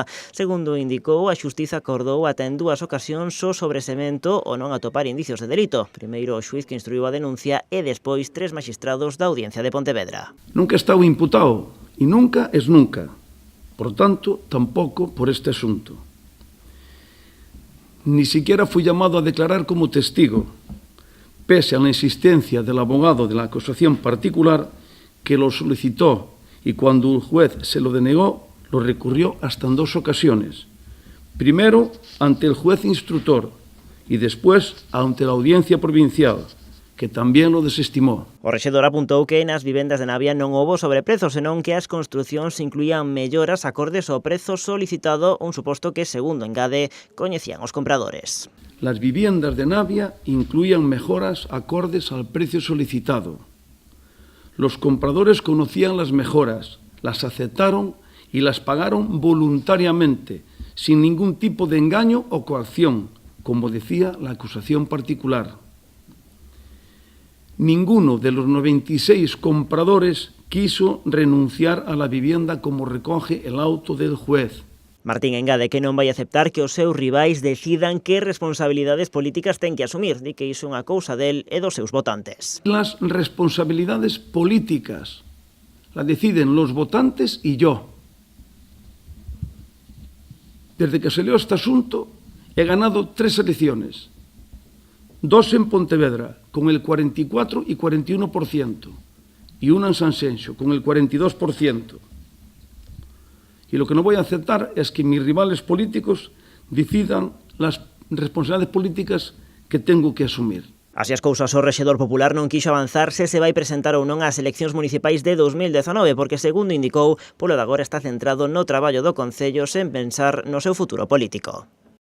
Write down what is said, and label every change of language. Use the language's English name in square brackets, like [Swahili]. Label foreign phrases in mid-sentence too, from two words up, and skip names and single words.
[Galician] Segundo indicou, a xustiza acordou ata en 2 ocasións o sobresemento o non atopar indicios de delito. Primeiro o xuiz que instruiu a denuncia e despois 3 maxistrados da Audiencia de Pontevedra. Nunca estaba imputado e nunca es nunca. Por tanto, tampouco por este asunto. [Spanish] Ni siquiera fui llamado a declarar como testigo, pese a la insistencia del abogado de la acusación particular que lo solicitó y cuando el juez se lo denegó, lo recurrió hasta en 2 ocasiones. Primero ante el juez instructor y después ante la audiencia provincial, [Galician] que tamén lo desestimou. O rexedor apuntou que nas vivendas de Navia non houbo sobreprezos, senón que as construcións incluían melloras acordes ao prezo solicitado, un suposto que, segundo engade, coñecían os compradores. [Spanish] Las viviendas de Navia incluían mejoras acordes al precio solicitado. Los compradores conocían las mejoras, las aceptaron y las pagaron voluntariamente, sin ningún tipo de engaño o coacción, como decía la acusación particular. Ninguno de los 96 compradores quiso renunciar a la vivienda como recoge el auto del juez. [Galician] Martín engade que non vai aceptar que os seus rivais decidan que responsabilidades políticas ten que asumir, di que iso é unha cousa del e dos seus votantes. [Spanish] Las responsabilidades políticas las deciden los votantes y yo. Desde que salió este asunto he ganado 3 elecciones. 2 en Pontevedra, con el 44 y 41%, y una en Sanxenxo, con el 42%. Y lo que no voy a aceptar es que mis rivales políticos decidan las responsabilidades políticas que tengo que asumir. [Galician] Así as cousas, o rexedor popular non quixo avanzar se vai presentar ou non ás eleccións municipais de 2019, porque, segundo indicou, polo de agora está centrado no traballo do Concello sen pensar no seu futuro político.